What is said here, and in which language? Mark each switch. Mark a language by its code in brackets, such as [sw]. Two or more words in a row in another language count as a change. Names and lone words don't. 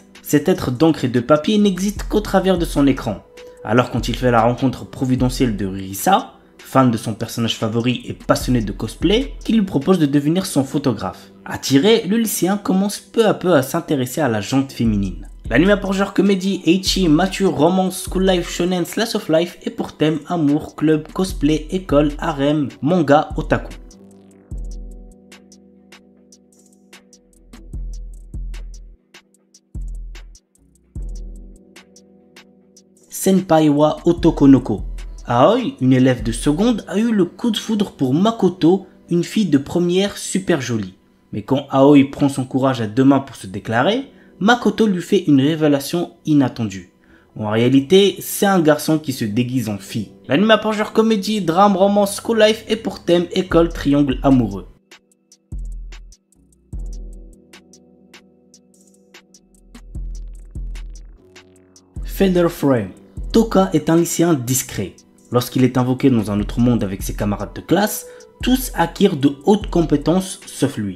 [fr] Cet être d'encre et de papier n'existe qu'au travers de son écran. Alors quand il fait la rencontre providentielle de Risa, fan de son personnage favori et passionné de cosplay, qui lui propose de devenir son photographe. Attiré, le lycéen commence peu à peu à s'intéresser à la jante féminine. L'anime a pour genre comédie, ecchi, mature, romance, [en] school life, [fr] shonen, [en] slice of life [fr] et pour thème amour, club, cosplay, école, harem, manga, otaku. Senpai wa Otokonoko. Aoi, une élève de seconde, a eu le coup de foudre pour Makoto, une fille de première super jolie. Mais quand Aoi prend son courage à deux mains pour se déclarer, Makoto lui fait une révélation inattendue. En réalité, c'est un garçon qui se déguise en fille. L'anime a pour genre comédie, drame, romance, [en] school life [fr] et pour thème école, triangle amoureux. Feather Frame. Toka est un lycéen discret. Lorsqu'il est invoqué dans un autre monde avec ses camarades de classe, tous acquièrent de hautes compétences sauf lui.